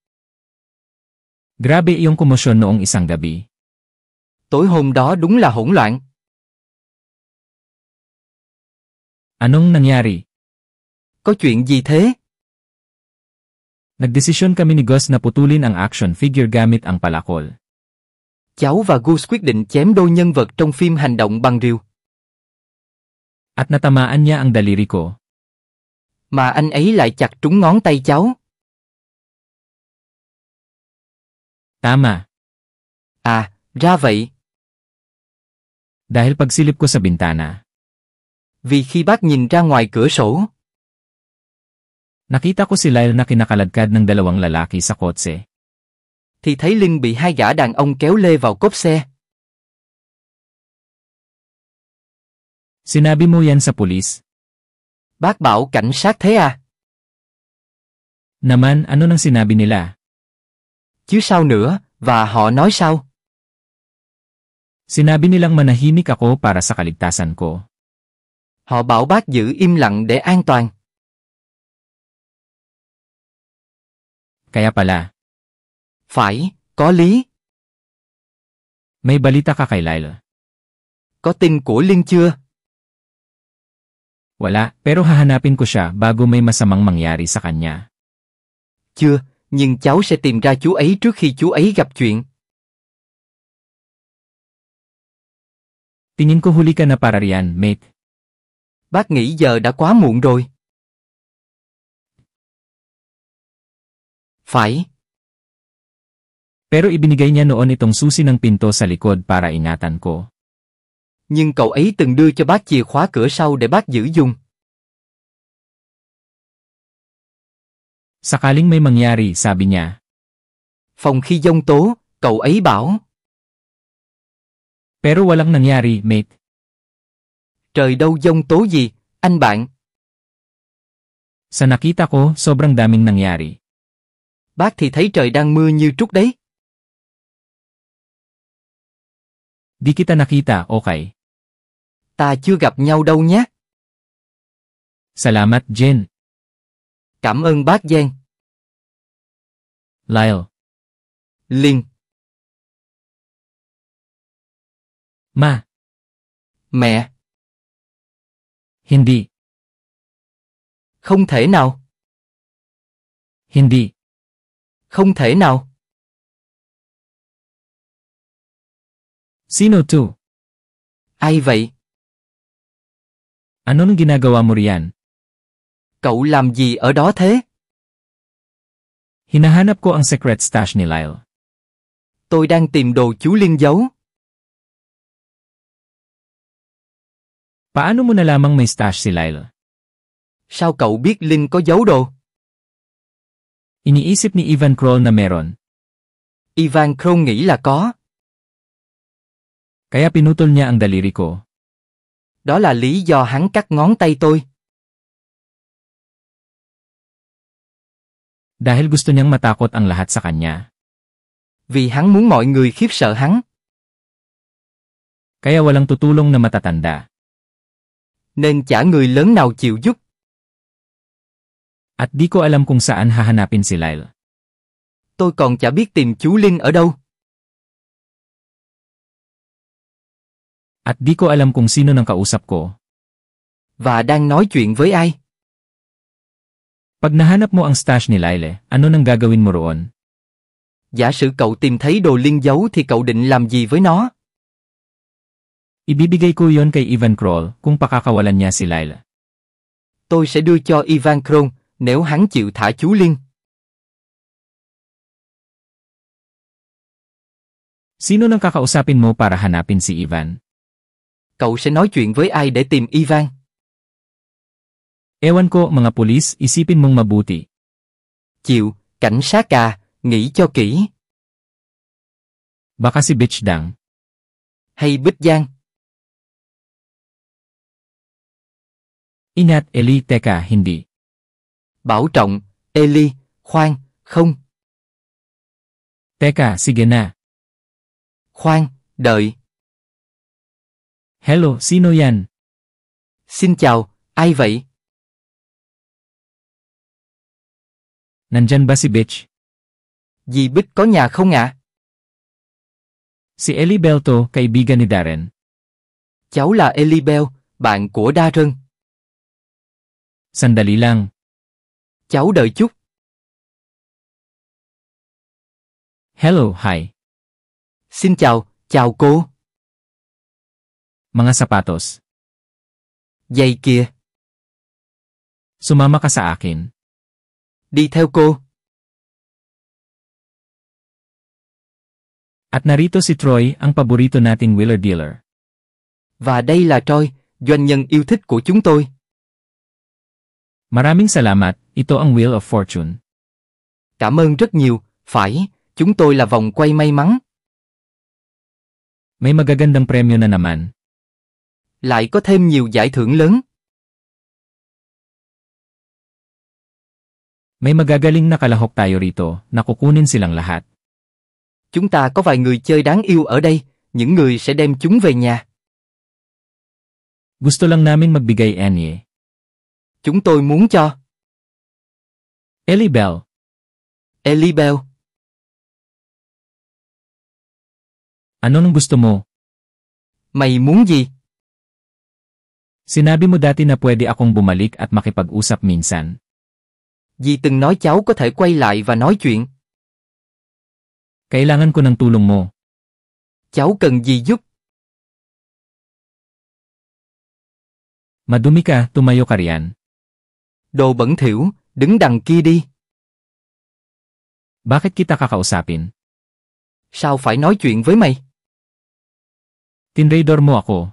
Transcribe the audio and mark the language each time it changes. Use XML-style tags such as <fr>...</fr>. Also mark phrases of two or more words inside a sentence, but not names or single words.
<tl>Grabe iyong komosyon noong isang gabi.</tl> <vi>Tối hôm đó đúng là hỗn loạn.</vi> <tl>Anong nangyari?</tl> <vi>Có chuyện gì thế?</vi> <tl>Nagdesisyon kami ni Gus na putulin ang</tl> <en>action figure</en> <tl>gamit ang palakol.</tl> <vi>Cháu và Gus quyết định chém đôi nhân vật trong phim hành động bằng rìu.</vi> <tl>At natamaan niya ang daliri ko.</tl> <vi>Mà anh ấy lại chặt trúng ngón tay cháu.</vi> <tl>Tama.</tl> <vi>À, ra vậy.</vi> <tl>Dahil pagsilip ko sa bintana.</tl> <vi>Vì khi bác nhìn ra ngoài cửa sổ,</vi> <tl>Nakita ko si Lyle na kinakaladkad ng dalawang lalaki sa kotse.</tl> <vi>thì thấy Linh bị hai gã đàn ông kéo lê vào cốp xe.</vi> <tl>Sinabi mo yan sa pulis?</tl> <vi>Bác bảo cảnh sát thế à?</vi> <tl>Naman, ano nang sinabi nila?</tl> <vi>Chứ sao nữa, và họ nói sao?</vi> <tl>Sinabi nilang manahimik ako para sa kaligtasan ko.</tl> <vi>Họ bảo bác giữ im lặng để an toàn.</vi> <tl>Kaya pala.</tl> <vi>Phải, có lý.</vi> <tl>May balita ka kay Lyle?</tl> <vi>Có tin của Linh chưa?</vi> <tl>Wala, pero hahanapin ko siya bago may masamang mangyari sa kanya.</tl> <vi>Chưa, nhưng cháu sẽ tìm ra chú ấy trước khi chú ấy gặp chuyện.</vi> <tl>Tingin ko huli ka na para riyan, mate.</tl> <vi>Bác nghĩ giờ đã quá muộn rồi. Phải.</vi> <tl>Pero ibinigay niya noon itong susi ng pinto sa likod para ingatan ko.</tl> <vi>Nhưng cậu ấy từng đưa cho bác chìa khóa cửa sau để bác giữ dùng.</vi> <tl>Sakaling may mangyari, sabi niya.</tl> <vi>Phòng khi giông tố, cậu ấy bảo.</vi> <tl>Pero walang nangyari, mate.</tl> <vi>Trời đâu giông tố gì, Anh bạn,</vi> <tl>Sa nakita ko, sobrang daming nangyari.</tl> <vi>bác thì thấy trời đang mưa như trút đấy.</vi> <tl>Di kita nakita, okay.</tl> <vi>Ta chưa gặp nhau đâu nhé.</vi> <tl>Salamat, Jen.</tl> <vi>Cảm ơn bác Giang.</vi> <tl>Lyle.</tl> <vi>Liên.</vi> <tl>Ma.</tl> <vi>Mẹ.</vi> <tl>Hindi.</tl> <vi>Không thể nào.</vi> <tl>Hindi.</tl> <vi>Không thể nào.</vi> <tl>Sino to?</tl> <vi>Ai vậy?</vi> <tl>Anong ginagawa mo riyan?</tl> <vi>Cậu làm gì ở đó thế?</vi> <tl>Hinahanap ko ang</tl> <en>secret stash</en> <tl>ni Lyle.</tl> <vi>Tôi đang tìm đồ chú Liên giấu.</vi> <tl>Paano mo nalamang may stash si Lyle?</tl> <vi>Sao cậu biết Linh có giấu đồ?</vi> <tl>Iniisip ni Ivan Kroll na meron.</tl> <vi>Ivan Kron nghĩ là có.</vi> <tl>Kaya pinutol niya ang daliri ko.</tl> <vi>Đó là lý do hắn cắt ngón tay tôi.</vi> <tl>Dahil gusto niyang matakot ang lahat sa kanya.</tl> <vi>Vì hắn muốn mọi người khiếp sợ hắn.</vi> <tl>Kaya walang tutulong na matatanda.</tl> <vi>Nên chả người lớn nào chịu giúp.</vi> <tl>At di ko alam kung saan hahanapin si Lyle.</tl> <vi>Tôi còn chả biết tìm chú Linh ở đâu.</vi> <tl>At di ko alam kung sino nang kausap ko.</tl> <vi>Và đang nói chuyện với ai.</vi> <tl>Pag nahanap mo ang stash ni Lyle, ano nang gagawin mo roon?</tl> <vi>Giả sử cậu tìm thấy đồ Linh giấu thì cậu định làm gì với nó?</vi> <tl>Ibibigay ko yon kay Ivan Kroll kung pakakawalan niya si Lyle.</tl> <vi>Tôi sẽ đưa cho Ivan Kron nếu hắn chịu thả chú Liên.</vi> <tl>Sino nang kakausapin mo para hanapin si Ivan?</tl> <vi>Cậu sẽ nói chuyện với ai để tìm Ivan?</vi> <tl>Ewan ko, mga pulis, isipin mong mabuti.</tl> <vi>Chịu, cảnh sát à, nghĩ cho kỹ.</vi> <tl>Baka si Bitch Dang.</tl> <vi>Hay Bích Giang.</vi> <tl>Ingat, Eli, teka, hindi.</tl> <vi>Bảo trọng, Eli, khoan, không.</vi> <tl>Teka, sige na.</tl> <vi>Khoan, đợi.</vi> <tl>Hello, sino yan?</tl> <vi>Xin chào, ai vậy?</vi> <tl>Nandyan ba si Bitch?</tl> <vi>Dì Bích có nhà không ạ?</vi> <tl>Si Eli Belto, kaibigan ni Darren.</tl> <vi>Cháu là Eli Bell, bạn của Darren.</vi> <tl>Sandali lang.</tl> <vi>Cháu đợi chút.</vi> <en>Hello, hi.</en> <vi>Xin chào, chào cô.</vi> <tl>Mga sapatos.</tl> <vi>Giày kìa.</vi> <tl>Sumama ka sa akin.</tl> <vi>Đi theo cô.</vi> <tl>At narito si Troy, ang paborito nating</tl> <en>wheeler dealer.</en> <vi>Và đây là Troy, doanh nhân yêu thích của chúng tôi.</vi> <tl>Maraming salamat, ito ang Wheel of Fortune.</tl> <vi>Cảm ơn rất nhiều, phải, chúng tôi là vòng quay may mắn.</vi> <tl>May magagandang premyo na naman.</tl> <vi>Lại có thêm nhiều giải thưởng lớn.</vi> <tl>May magagaling na kalahok tayo rito, na kukunin silang lahat.</tl> <vi>Chúng ta có vài người chơi đáng yêu ở đây, những người sẽ đem chúng về nhà.</vi> <tl>Gusto lang namin magbigay enye.</tl> <vi>Chúng tôi muốn cho.</vi> <tl>Eli Bell.</tl> <vi>Eli Bell.</vi> <tl>Ano nang gusto mo?</tl> <vi>Mày muốn gì?</vi> <tl>Sinabi mo dati na pwede akong bumalik at makipag-usap minsan.</tl> <vi>Dì từng nói cháu có thể quay lại và nói chuyện.</vi> <tl>Kailangan ko ng tulong mo.</tl> <vi>Cháu cần gì giúp?</vi> <tl>Madumi ka, tumayo ka riyan.</tl> <vi>Đồ bẩn thỉu, đứng đằng kia đi.</vi> <tl>Bakit kita kakausapin?</tl> <vi>Sao phải nói chuyện với mày?</vi> <tl>Tinraidor mo ako.</tl>